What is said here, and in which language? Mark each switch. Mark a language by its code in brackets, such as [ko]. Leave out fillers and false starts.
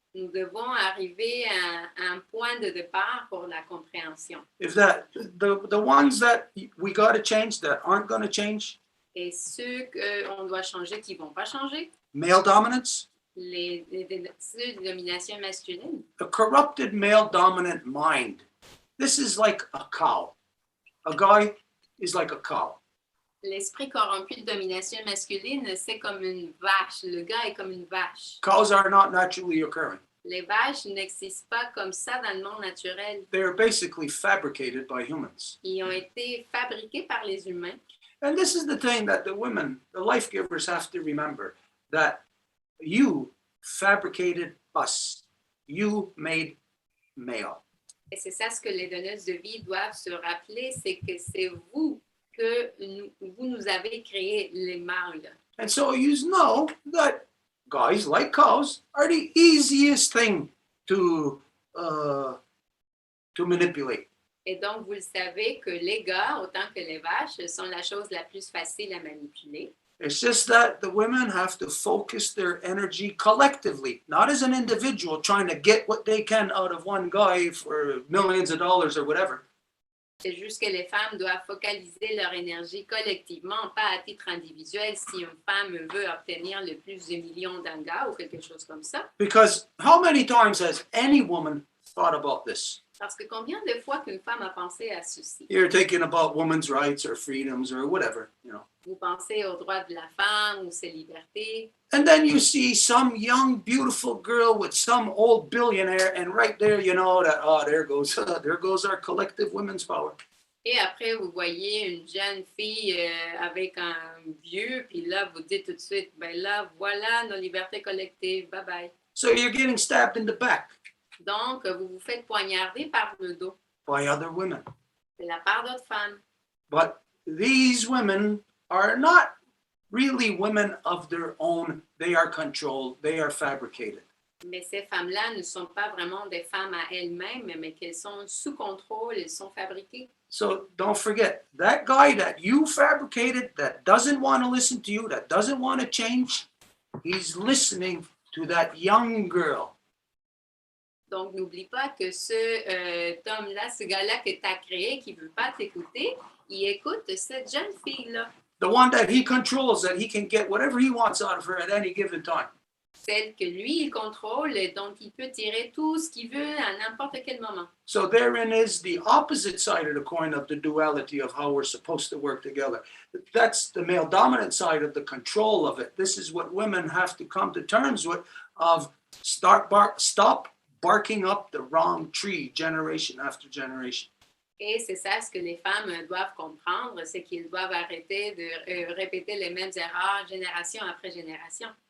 [fr] nous devons arriver à un point de départ pour la compréhension. [en] If that the ones that we got to change that aren't going to change, [fr] Et ceux qu'on doit changer qui ne vont pas changer, [en] male dominance, [fr] ceux de domination masculine, [en] a corrupted male dominant mind. This is like a cow. A guy is like a cow. [fr] l'esprit corrompu de domination masculine, c'est comme une vache. Le gars est comme une vache. [en] Cows are not naturally occurring. [fr] Les vaches n'existent pas comme ça dans le monde naturel. [en] They are basically fabricated by humans. [fr] Ils ont été fabriqués par les humains. [en] And this is the thing that the women, the life givers, have to remember, that you fabricated us. You made male. [fr] Et c'est ça ce que les donneuses de vie doivent se rappeler, c'est que c'est vous que vous nous avez créé les mâles. [en] And so you know that guys like cows are the easiest thing to manipulate. [fr] Et donc, vous le savez que les gars, autant que les vaches, sont la chose la plus facile à manipuler. [en] It's just that the women have to focus their energy collectively, not as an individual trying to get what they can out of one guy for millions of dollars or whatever. [fr] C'est juste que les femmes doivent focaliser leur énergie collectivement, pas à titre individuel, si une femme veut obtenir le plus de millions d'un gars ou quelque chose comme ça. [en] Because how many times has any woman thought about this? [fr] Parce que combien de fois qu'une femme a pensé à ceci? [en] You're thinking about women's rights or freedoms or whatever, you know. [fr] Vous pensez aux droits de la femme ou ses libertés. [en] And then you see some young, beautiful girl with some old billionaire, and right there, you know that, oh, there goes our collective women's power. [fr] Et après, vous voyez une jeune fille avec un vieux, puis là, vous dites tout de suite, ben là, voilà nos libertés collectives, [en] bye bye. So you're getting stabbed in the back. [fr] Donc, vous vous faites poignarder par le dos [en] by other women. [fr] de la part d'autres femmes. [en] But these women are not really women of their own. They are controlled, they are fabricated. [fr] Mais ces femmes-là ne sont pas vraiment des femmes à elles-mêmes, mais qu'elles sont sous contrôle, elles sont fabriquées. [en] So don't forget, that guy that you fabricated, that doesn't want to listen to you, that doesn't want to change, he's listening to that young girl. [fr] Donc, n'oublie pas que ce homme-là, ce gars-là que tu as créé, qui ne veut pas t'écouter, il écoute cette jeune fille-là. [en] The one that he controls, that he can get whatever he wants out of her at any given time. [fr] Celle que lui, il contrôle et dont il peut tirer tout ce qu'il veut à n'importe quel moment. [en] So therein is the opposite side of the coin of the duality of how we're supposed to work together. That's the male dominant side of the control of it. This is what women have to come to terms with, of stop barking up the wrong tree generation after generation. [fr] Et c'est ça ce que les femmes doivent comprendre, c'est qu'ils doivent arrêter de répéter les mêmes erreurs génération après génération.